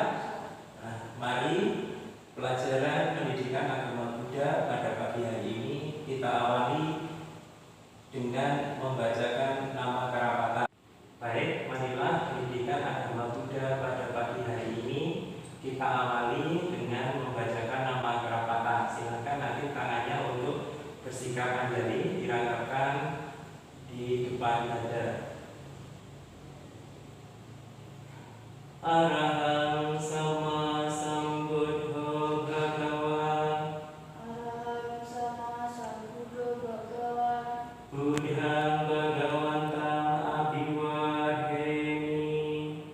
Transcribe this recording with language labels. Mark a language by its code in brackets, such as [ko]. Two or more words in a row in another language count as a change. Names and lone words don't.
[id] Nah, mari pelajaran pendidikan agama Buddha pada pagi hari ini kita awali dengan membacakan nama Karapata. Baik, marilah pendidikan agama Buddha pada pagi hari ini kita awali dengan membacakan nama Karapata. Silakan nanti tangannya untuk bersihkan jari dirangkapkan di depan dada. [pi] Arahang sama sambuddho bhagawa. Arahang sama sambuddho bhagawa. Buddhang bhagawantang abhiwadhemi.